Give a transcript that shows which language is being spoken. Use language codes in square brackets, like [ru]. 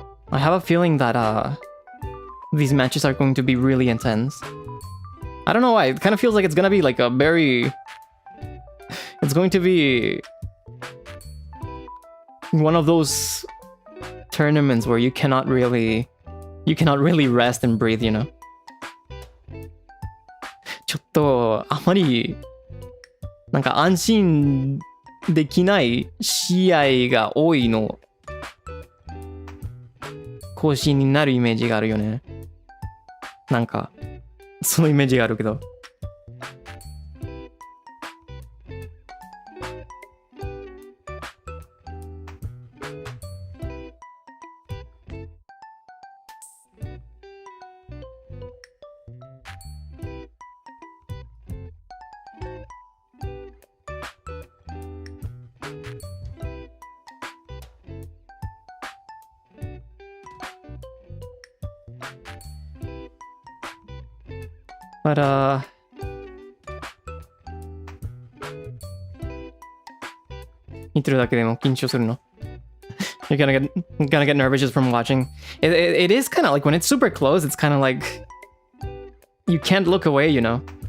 [en] I have a feeling that these matches are going to be really intense. I don't know why. It kind of feels like it's gonna be like a very... It's going to be one of those tournaments where you cannot really rest and breathe, you know? [ja] ちょっとあまりなんか安心できない試合が多いの更新になるイメージがあるよね。なんかそのイメージがあるけど。 But見てるだけでも緊張するの。 [en] You're gonna get nervous just from watching. It is kind of like when it's super close, it's kind of like you can't look away, you know.